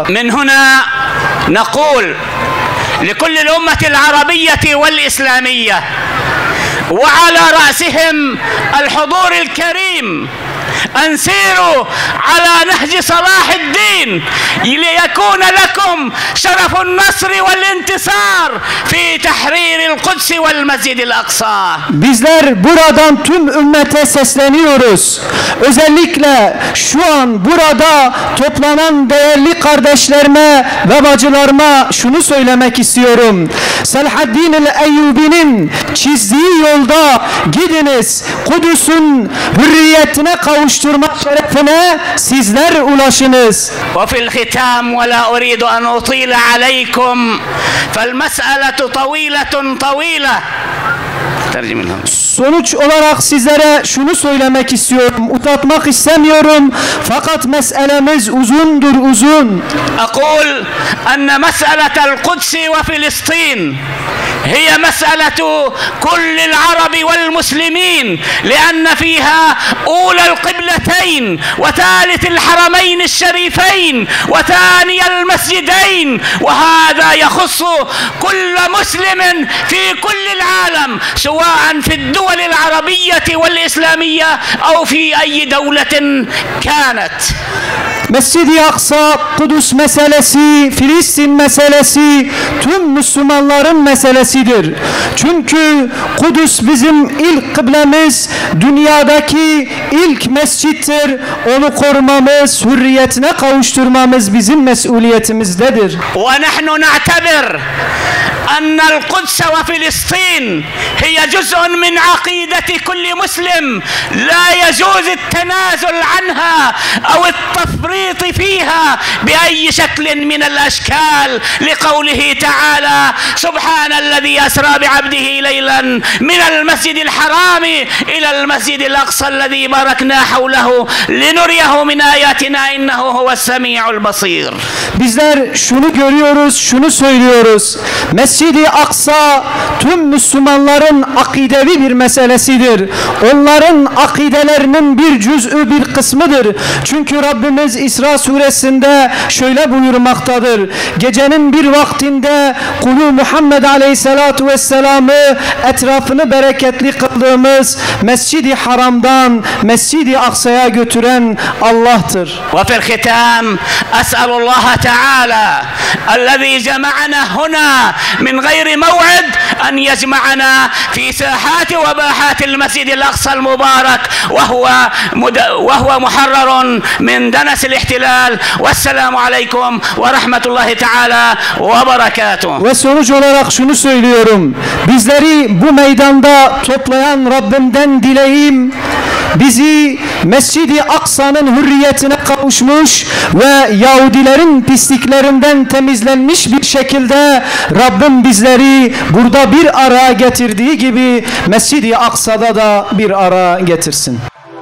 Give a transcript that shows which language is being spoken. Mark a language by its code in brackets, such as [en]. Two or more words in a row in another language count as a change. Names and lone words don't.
[ar] من هنا نقول لكل الأمة العربية والإسلامية وعلى رأسهم الحضور الكريم أن سيروا على نهج صلاح الدين ليكون لكم شرف النصر والانتصار في تحرير القدس والمسجد الأقصى. [tr] Bizler buradan tüm ümmete sesleniyoruz. Özellikle şu an burada toplanan değerli kardeşlerime ve bacılarıma şunu söylemek istiyorum. Selahaddin el-Eyyubi'nin çizdiği yolda gidiniz. Kudüs'ün hürriyetine kavuşturma şerefine sizler ulaşınız. [ar] وفي الختام ولا أريد أن أطيل عليكم فالمسألة طويلة. [tr] Sonuç olarak sizlere şunu söylemek istiyorum. Uzatmak istemiyorum. Fakat meselemiz uzun. [ar] أقول أن مسألة القدس وفلسطين هي مسألة كل العرب والمسلمين، لأن فيها أولى القبلتين وثالث الحرمين الشريفين وثاني المسجدين، وهذا يخص كل مسلم في كل العالم سواء في الدول العربية والإسلامية أو في أي دولة كانت. [tr] Mescid-i Aksa, Kudüs meselesi, Filistin meselesi tüm Müslümanların meselesidir. Çünkü Kudüs bizim ilk kıblemiz, dünyadaki ilk mescittir. Onu korumamız, hürriyetine kavuşturmamız bizim mesuliyetimizdedir. [ar] وَنَحْنُ نَعْتَبِرْ أن القدس وفلسطين هي جزء من عقيدة كل مسلم لا يجوز التنازل عنها أو التفريط فيها بأي شكل من الأشكال، لقوله تعالى سبحان الذي أسرى بعبده ليلا من المسجد الحرام إلى المسجد الأقصى الذي باركنا حوله لنريه من آياتنا إنه هو السميع البصير. [tr] Bizler şunu görüyoruz, şunu söylüyoruz. Mescid-i Aksa tüm Müslümanların akidevi bir meselesidir. Onların akidelerinin bir cüz'ü, bir kısmıdır. Çünkü Rabbimiz İsra suresinde şöyle buyurmaktadır: gecenin bir vaktinde kulu Muhammed Aleyhisselatu Vesselam'ı etrafını bereketli kıldığımız Mescid-i Haram'dan Mescid-i Aksa'ya götüren Allah'tır. [ar] وفي الختام أسأل الله تعالى الذي جمعنا هنا من غير موعد أن يجمعنا في ساحات وباحات المسجد الأقصى المبارك وهو محرر من دنس الاحتلال. والسلام عليكم ورحمة الله تعالى وبركاته. [tr] Ve sonuç olarak şunu söylüyorum: bizleri bu meydanda toplayan Rabbimden dileğim, bizi Mescid-i Aksa'nın hürriyetine kavuşmuş ve Yahudilerin pisliklerinden temizlenmiş bir şekilde Rabbim bizleri burada bir araya getirdiği gibi Mescid-i Aksa'da da bir araya getirsin.